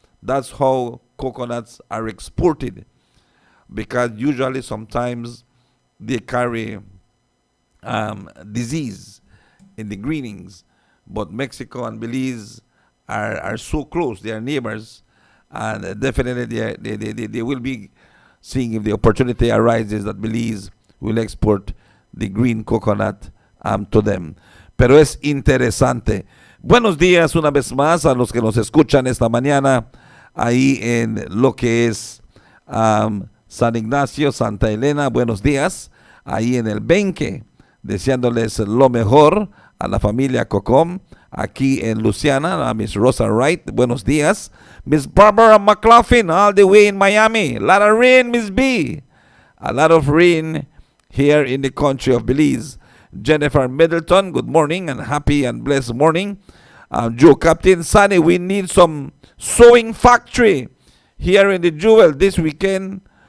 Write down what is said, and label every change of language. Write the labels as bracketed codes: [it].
[en] That's how coconuts are exported, because usually sometimes they carry disease in the greenings. But Mexico and Belize are so close, they are neighbors, and definitely they will be seeing if the opportunity arises that Belize will export the green coconut to them. [es] Pero es interesante. Buenos días una vez más a los que nos escuchan esta mañana ahí en lo que es San Ignacio, Santa Elena. Buenos días ahí en el Benque, deseándoles lo mejor a la familia Cocom. Aquí en Luciana, a Miss Rosa Wright, buenos días. [en] Miss Barbara McLaughlin, all the way in Miami. A lot of rain, Miss B. A lot of rain here in the country of Belize. Jennifer Middleton, good morning and happy and blessed morning. Joe Captain Sunny, we need some sewing factory here in the Jewel this weekend.